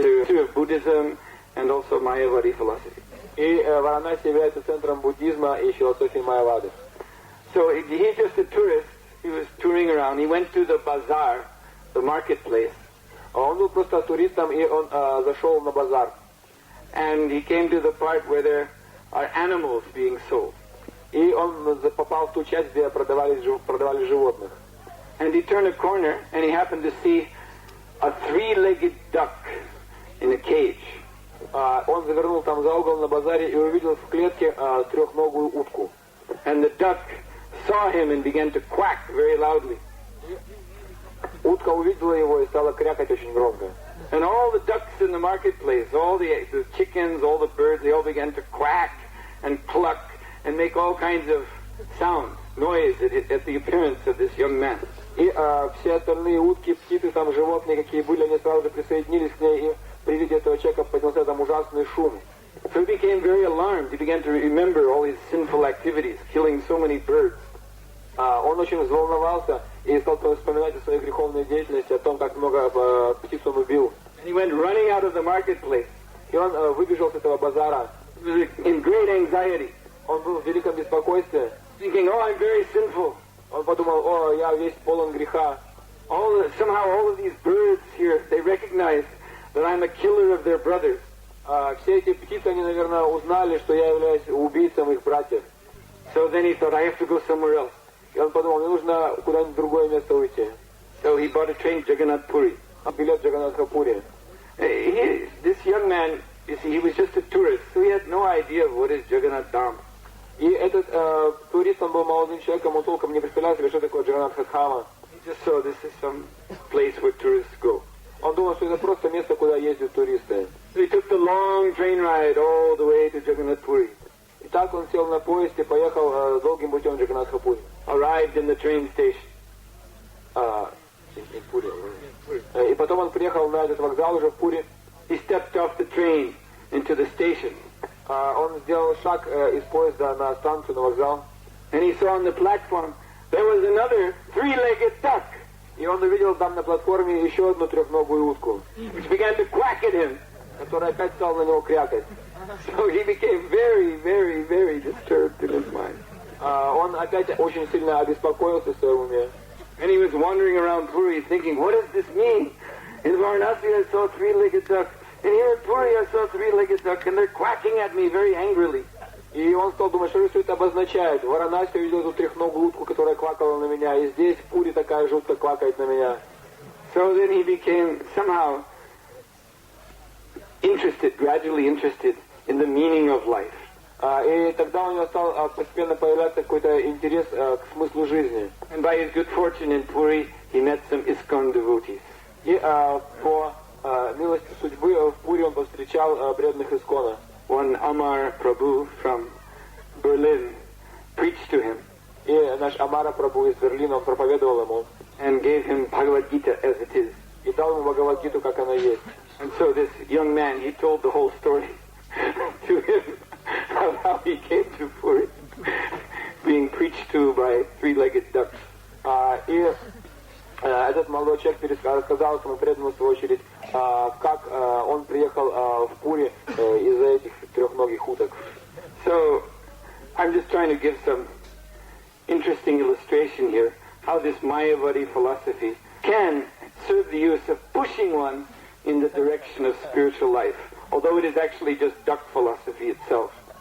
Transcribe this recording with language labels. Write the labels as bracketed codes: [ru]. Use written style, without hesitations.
[en] of Buddhism and also Mayavadi philosophy. [ru] И Варанаси является центром буддизма и философии Майявады. [en] So he's just a tourist. He was touring around. He went to the bazaar, the marketplace. [ru] Он был просто туристом, и он зашел на базар. [en] And he came to the part where there are animals being sold. [ru] И он попал в ту часть, где продавали животных. [en] And he turned a corner, and he happened to see a three-legged duck in a cage. [ru] Он завернул там за угол на базаре и увидел в клетке трехногую утку. [en] And the duck saw him and began to quack very loudly. [ru] Утка увидела его и стала крякать очень громко. [en] And all the ducks in the marketplace, all the chickens, all the birds, they all began to quack and cluck and make all kinds of sound, noise at the appearance of this young man. [ru] И все остальные утки, птицы, там животные, какие были, они сразу же присоединились к ней, и при виде этого человека поднялся там ужасный шум. [en] So he became very alarmed. He began to remember all his sinful activities, killing so many birds. [ru] Он очень взволновался и стал вспоминать о своей греховной деятельности, о том, как много птиц он убил. [en] And he went running out of the marketplace. [ru] И он выбежал с этого базара. [en] He was in great anxiety. [ru] Он был в великом беспокойстве. [en] Thinking, oh, I'm very sinful. [ru] Он подумал, о, я весь полон греха. [en] Somehow all of these birds here, they recognize that I'm a killer of their brothers. [ru] Все эти птицы, они, наверное, узнали, что я являюсь убийцем их братьев. [en] So then he thought, I have to go somewhere else. [ru] И он подумал, мне нужно куда-нибудь в другое место уйти. [en] So he bought a train to Jagannath Puri. [ru] Билет в Джаганнатха-Пури. [en] This young man, you see, he was just a tourist, so he had no idea of what is Jagannath Dham. [ru] И этот турист, он был молодым человеком, он толком не представлял себе, что такое Джаганнатха-Дхама. [en] He just saw this is some place where tourists go. [ru] Он думал, что это просто место, куда ездят туристы. [en] So he took the long train ride all the way to Jagannath Puri. [ru] И так он сел на поезд и поехал долгим путем в Джаганнатха-Пури. [en] Arrived in the train station. [ru] И потом он приехал на этот вокзал уже в Пури. [en] He stepped off the train into the station. [ru] Он сделал шаг из поезда на станцию, на вокзал. [en] And he saw on the platform there was another three-legged duck. [ru] И он увидел там на платформе еще одну трехногую утку, [en] which began to quack at him, [ru] которая опять стала на него крякать. [en] So he became very, very, very disturbed in his mind. [ru] Он опять очень сильно обеспокоился в своем уме. [en] And he was wandering around Puri thinking, what does this mean? In Varanasi I saw three-legged duck, and here in Puri I saw three-legged duck, and they're quacking at me very angrily. [ru] И он стал думать, что же все это обозначает. В Варанаси я видел эту трехногую утку, которая квакала на меня, и здесь в Пури такая же утка квакает на меня. [en] So then he became somehow gradually interested in the meaning of life. [ru] И тогда у него стал постепенно появляться какой-то интерес к смыслу жизни. [en] And by his good fortune in Puri, he met some ISKCON devotees. [ru] И по милости судьбы в Пури он повстречал преданных Искона. [en] One Amar Prabhu from Berlin preached to him. [ru] И наш Амара Прабху из Берлина, он проповедовал ему. [en] And gave him Bhagavad Gita as it is. [ru] И дал ему Бхагавад-гиту, как она есть. [en] And so this young man, he told the whole story to him of how he came to Puri, being preached to by three-legged ducks. [ru] И этот молодой человек рассказал этому преданному, в свою очередь, как он приехал в Пури из-за этих трехногих уток. [en] So, I'm just trying to give some interesting illustration here, how this Mayavadi philosophy can serve the use of pushing one in the direction of spiritual life, although it is actually just duck philosophy itself.